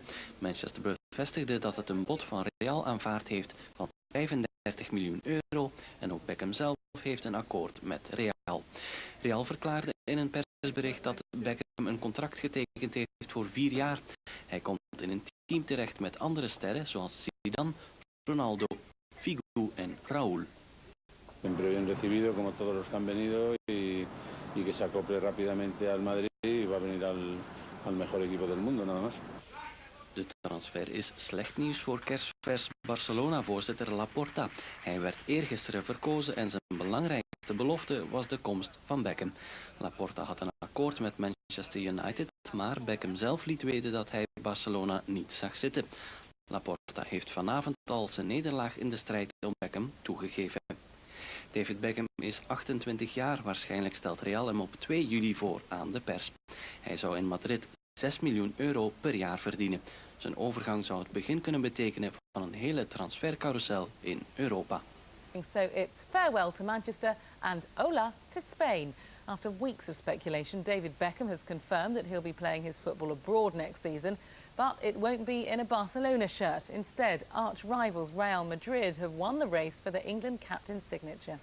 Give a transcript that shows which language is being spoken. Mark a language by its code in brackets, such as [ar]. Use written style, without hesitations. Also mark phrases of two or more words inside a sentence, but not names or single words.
[nl] Manchester bevestigde dat het een bod van Real aanvaard heeft van 35 miljoen euro en ook Beckham zelf heeft een akkoord met Real. Real verklaarde in een persbericht dat Beckham een contract getekend heeft voor 4 jaar. Hij komt in een team terecht met andere sterren zoals Zidane, Ronaldo, Figo en Raúl. [es] Siempre bien recibido como todos los que han venido y que se acople rápidamente al Madrid y va a venir al mejor equipo del mundo, nada más. [nl] De transfer is slecht nieuws voor kerstvers Barcelona-voorzitter Laporta. Hij werd eergisteren verkozen en zijn belangrijkste belofte was de komst van Beckham. Laporta had een akkoord met Manchester United, maar Beckham zelf liet weten dat hij Barcelona niet zag zitten. Laporta heeft vanavond al zijn nederlaag in de strijd om Beckham toegegeven. David Beckham is 28 jaar, waarschijnlijk stelt Real hem op 2 juli voor aan de pers. Hij zou in Madrid 6 miljoen euro per jaar verdienen. Zijn overgang zou het begin kunnen betekenen van een hele transfercarousel in Europa. [en] So it's farewell to Manchester and hola to Spain. After weeks of speculation, David Beckham has confirmed that he'll be playing his football abroad next season, but it won't be in a Barcelona shirt. Instead, arch rivals Real Madrid have won the race for the England captain's signature.